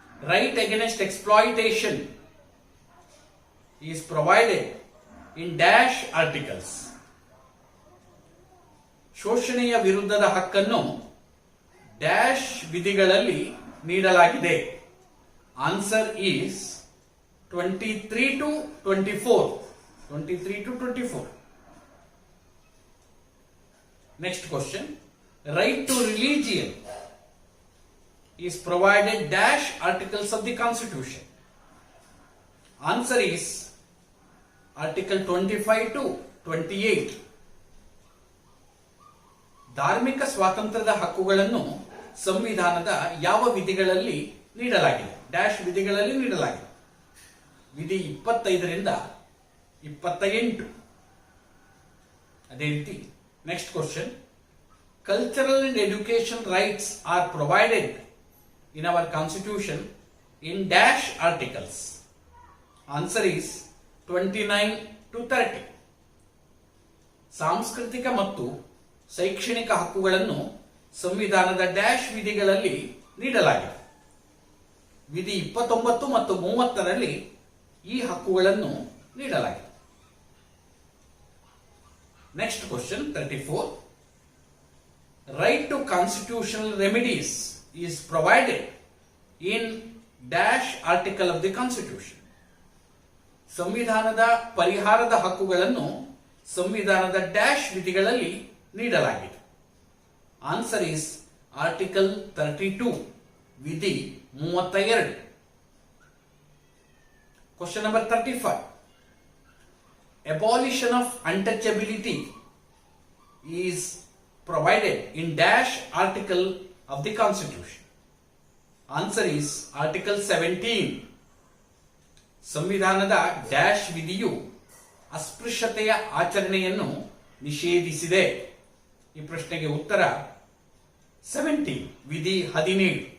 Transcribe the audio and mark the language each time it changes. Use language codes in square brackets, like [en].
[en] Right against exploitation is provided in dash articles. [kn] ಶೋಷಣೆಯ ವಿರುದ್ಧದ ಹಕ್ಕನ್ನು dash ವಿಧಿಗಳಲ್ಲಿ ನೀಡಲಾಗಿದೆ. [en] Answer is 23 to 24. 23 to 24. Next question. Right to religion is provided dash articles of the Constitution. Answer is Article 25 to 28. [kn] ಧಾರ್ಮಿಕ ಸ್ವಾತಂತ್ರ್ಯದ ಹಕ್ಕುಗಳನ್ನು ಸಂವಿಧಾನದ ಯಾವ ವಿಧಿಗಳಲ್ಲಿ ನೀಡಲಾಗಿದೆ? Dash ವಿಧಿಗಳಲ್ಲಿ ನೀಡಲಾಗಿದೆ. ವಿಧಿ 25ರಿಂದ 28. ಅದೇ ರೀತಿ [en] Next question. Cultural and education rights are provided in our constitution in dash articles. Answer is 29 to 30. [kn] ಸಾಂಸ್ಕೃತಿಕ ಮತ್ತು ಶೈಕ್ಷಣಿಕ ಹಕ್ಕುಗಳನ್ನು ಸಂವಿಧಾನದ ಡ್ಯಾಶ್ ವಿಧಿಗಳಲ್ಲಿ ನೀಡಲಾಗಿದೆ. ವಿಧಿ 29 ಮತ್ತು 30ರಲ್ಲಿ ಈ ಹಕ್ಕುಗಳನ್ನು ನೀಡಲಾಗಿದೆ. [en] Next question 34. Right to constitutional remedies is provided in dash article of the Constitution. [kn] ಸಂವಿಧಾನದ ಪರಿಹಾರದ ಹಕ್ಕುಗಳನ್ನು ಸಂವಿಧಾನದ ಡ್ಯಾಶ್ ವಿಧಿಗಳಲ್ಲಿ ನೀಡಲಾಗಿದೆ. [en] Answer is article 32, ವಿಧಿ 32. Question number 35. Abolition of untouchability is provided in dash article of the Constitution. Answer is Article 17. [kn] ಸಂವಿಧಾನದ dash ವಿಧಿಯು ಅಸ್ಪೃಶ್ಯತೆಯ ಆಚರಣೆಯನ್ನು ನಿಷೇಧಿಸಿದೆ. ಈ ಪ್ರಶ್ನೆಗೆ ಉತ್ತರ 17, ವಿಧಿ 17.